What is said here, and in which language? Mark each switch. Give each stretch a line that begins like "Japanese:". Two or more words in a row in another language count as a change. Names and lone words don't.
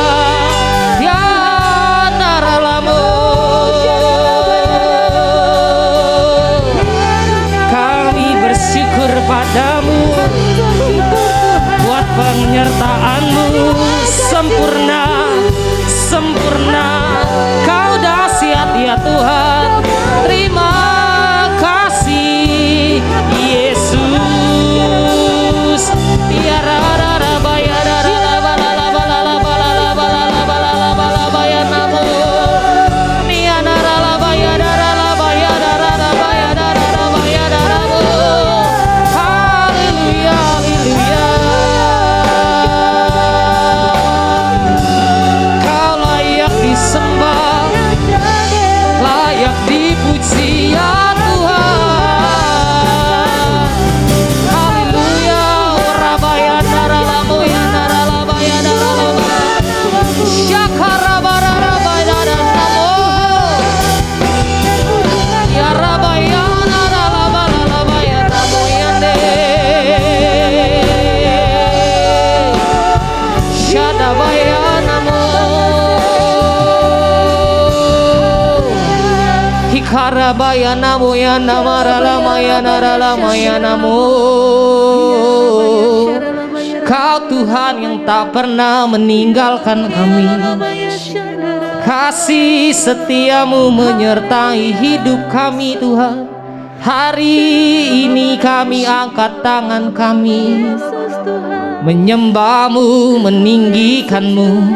Indonesian: Ya Naralamu, kami bersyukur padamu buat penyertaan-Mu sempurna, sempurna. Kau dahsyat ya Tuhan. Terima kasih Yesus. Ya raraba ya raraba la la ba la la ba la la ba la la ba la la ba la ba ya namo. Ni anaraba ya raraba ya raraba ya raraba ya rarabo. Haleluya, haleluya. Kau layak disembah, layak dipuji ya Tuhan. Haleluya. Rabaya naralamu ya naralaba ya naralaba. Syakaraba raraba ya namo. Ya rabaya naralaba lalaba ya namo ya ne. Syadabaya namo. Hikarabaya namo ya namaralama ya naralama ya namo. Kau Tuhan yang tak pernah meninggalkan kami. Kasih setiamu menyertai hidup kami Tuhan. Hari ini kami angkat tangan kami, menyembahmu, meninggikanmu.